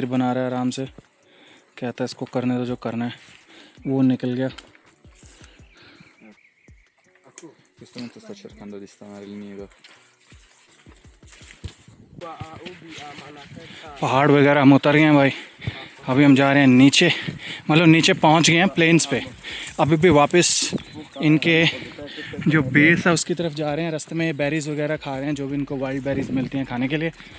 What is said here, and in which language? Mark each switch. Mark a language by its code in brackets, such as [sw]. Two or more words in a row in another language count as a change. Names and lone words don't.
[hi] बना रहा है आराम से, कहता है इसको करने दो जो करना है। वो निकल गया। [it] Questo momento sto cercando di stamare il nido. [hi] पहाड़ वगैरह हम उतर गए हैं भाई। अभी हम जा रहे हैं नीचे, मतलब नीचे पहुंच गए हैं प्लेन्स पे। अभी भी वापस इनके जो बेस है उसकी तरफ जा रहे हैं। रास्ते में बेरीज़ वगैरह खा रहे हैं, जो भी इनको [en] wild berries [hi] मिलती हैं खाने के लिए।